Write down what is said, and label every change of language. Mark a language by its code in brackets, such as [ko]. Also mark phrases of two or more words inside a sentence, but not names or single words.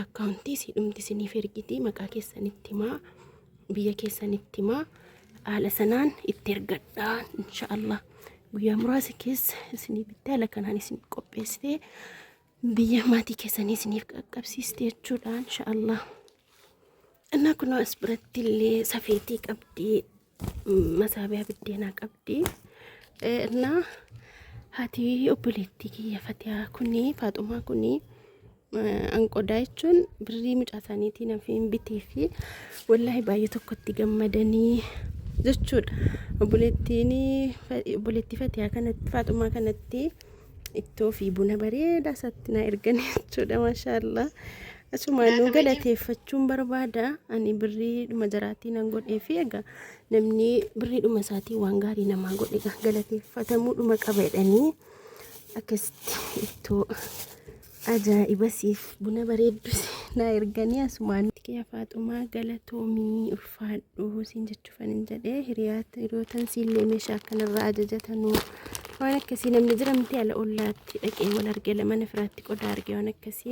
[om] Akkaawuntii siidhumti isiniif ergiti maqaa keessanitti himaa biyya keessanitti himaa haala sanaan itti ergadhaa inshallah. Guyyaa muraasa keessa isiniif bittee haala kanaan isin qopheessitee biyya maatii keessanii isiniif qaqqabsiiste jechuudha inshallah. እና ኩኖ አስብረትሌ ሰፌቲ ቀብዲ መሳቢያ ብዴና ቀብዲ እና ሀቲ ኦቦሌቲ ከየፈቲያ ኩኒ ፋጡማ ኩኒ አንቆዳይቹን ብሪ ሙጫሳኒቲ ነፊን ቢቲፊ ወላሂ ባየ ተኮቲ ገመደኒ ዘቹድ ኦቦሌቲኒ ኦቦሌቲ ፈቲያ ከነት ፋጡማ ከነቲ ኢቶፊ ቡነ በሬዳ ሰትና እርገኒ ቹዳ ማሻአላህ. Asumaanuu galateeffachuun barbaada. Ani birrii dhuma jaraatii nan godhee fi egaa namni birrii dhuma isaatii waan gaarii namaa godhe galateeffatamuu dhuma qaba jedhanii akkasitti ittoo ajaa'iba siif buna bareeddus na erganii asumaanuu kiyya Faaxumaa galatoomii ulfaadhu siin jechuufan hin jedhee hiriyootan siillee meeshaa akkanarraa ajajatanuu waan akkasii namni jiramti ala ollaatti dhaqee wal argee mana firaatti qodaa argee waan akkasii.